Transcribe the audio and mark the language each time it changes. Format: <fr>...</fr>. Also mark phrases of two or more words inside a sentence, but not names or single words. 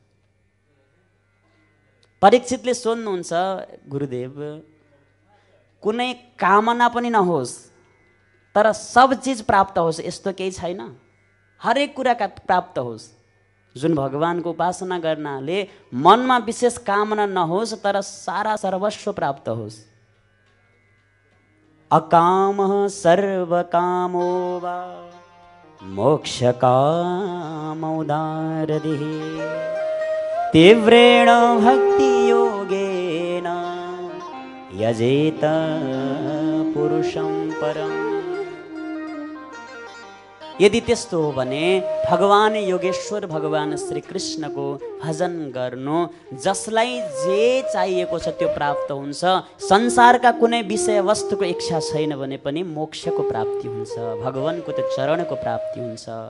<ne>परीक्षितले सोध्नुहुन्छ, गुरुदेव कुनै कामना पनि नहोस् तर सब चिज प्राप्त होस् यस्तो केही छैन? हरेक कुरा प्राप्त होस्। जुन भगवानको उपासना गर्नाले मनमा विशेष कामना नहोस् तर सारा सर्वस्व प्राप्त होस्।</ne> <sa>अकामः सर्वकामो वा मोक्षकामोदारदिः तीव्रेण भक्तियोगेन यजेत पुरुषं परम्।</sa> <ne>यदि त्यस्तो हो भने भगवान योगेश्वर भगवान श्री कृष्णको भजन गर्नु, जसलाई जे चाहिएको छ त्यो प्राप्त हुन्छ। संसारका कुनै विषय वस्तुको इच्छा छैन भने पनि मोक्षको प्राप्ति हुन्छ, भगवानको त्यो चरणको प्राप्ति हुन्छ।</ne>